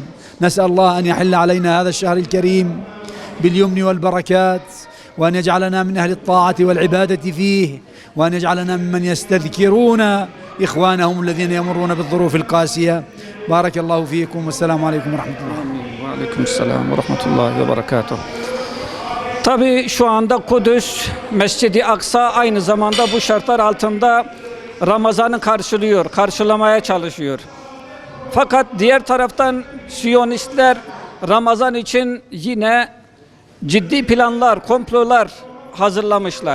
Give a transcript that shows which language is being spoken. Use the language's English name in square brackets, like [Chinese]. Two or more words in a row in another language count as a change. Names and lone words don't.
[Arabic] نسأل الله أن يحل علينا هذا الشهر الكريم باليمن والبركات، وأن يجعلنا من أهل الطاعة والعبادة فيه، وأن يجعلنا ممن يستذكرون إخوانهم الذين يمرون بالظروف القاسية. بارك الله فيكم والسلام عليكم ورحمة الله. عليكم السلام ورحمة الله وبركاته. [Turkish] Tabii şu anda Kudüs, Mescid-i Aksa aynı zamanda bu şartlar altında Ramazan'ı karşılamaya çalışıyor. Fakat diğer taraftan Siyonistler Ramazan için yine ciddi planlar, komplolar hazırlamışlar.